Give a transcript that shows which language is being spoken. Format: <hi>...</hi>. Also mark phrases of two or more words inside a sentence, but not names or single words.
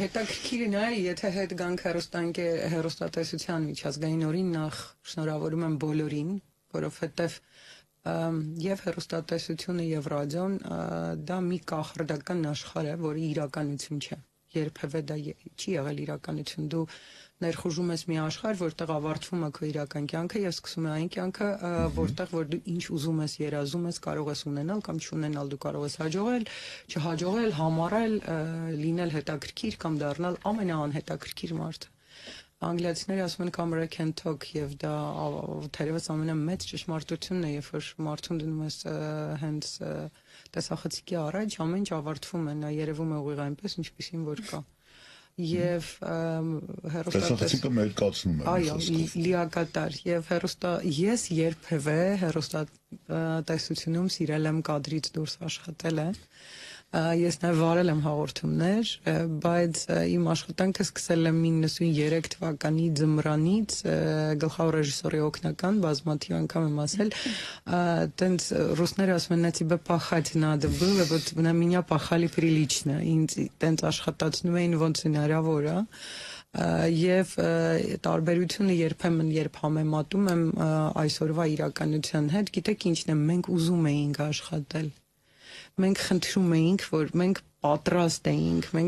<hy>Հետաքրքիրն է, եթե հետ գանք հեռուստատեսության միջազգային օրին, նախ շնորհավորում եմ բոլորին, որովհետեւ եւ հեռուստատեսությունը եւ ռադիոն դա մի կախարդական աշխարհ է, որի իրականություն չէ։ Երբևէ դա չի եղել իրականություն։ Դու ներխուժում ես մի աշխարհ, որտեղ ավարտվում է քո իրական կյանքը եւ սկսում է այն կյանքը, որտեղ որ դու ինչ ուզում ես, երազում ես, կարող ես ունենալ կամ չունենալ, դու կարող ես հաջողել, չհաջողել, համառել, լինել հետաքրքիր կամ դառնալ ամենաանհետաքրքիր մարդը։ Անգլիացիները ասում են</hy> <en>camera can talk</en> <hy>եւ դա թերևս ամենամեծ ճշմարտությունն է, երբ որ մարդուն դնում ես հենց տեսախցիկի առաջ, ամեն ինչ ավարտվում է, նա երևում է ուղիղ այնպես, ինչպեսին որ կա։ Եվ տեսախցիկը մերկացնում է։ Այո, լիակատար եւ ես երբևէ հեռուստատեսությունում սիրել եմ կադրից դուրս աշխատել է։ Ես նաև վարել եմ հաղորդումներ, բայց իմ աշխատանքը սկսել եմ 93 թվականի ձմռանից, գլխավոր ռեժիսորի օգնական, բազմաթիվ անգամ եմ ասել, տենց ռուսները ասում են,</hy> <ru>«На тебе пахать надо было, вот на меня пахали прилично»,</ru> <hy>ինձ տենց աշխատացնում էին ոնց հնարավոր է։ Եվ տարբերությունը երբեմն երբ համեմատում եմ այսօրվա իրականության հետ, գիտեք ինչն է, մենք ուզում էինք աշխատել։ Մենք խնդրում էինք, որ մենք պատրաստ էինք, մենք</hy>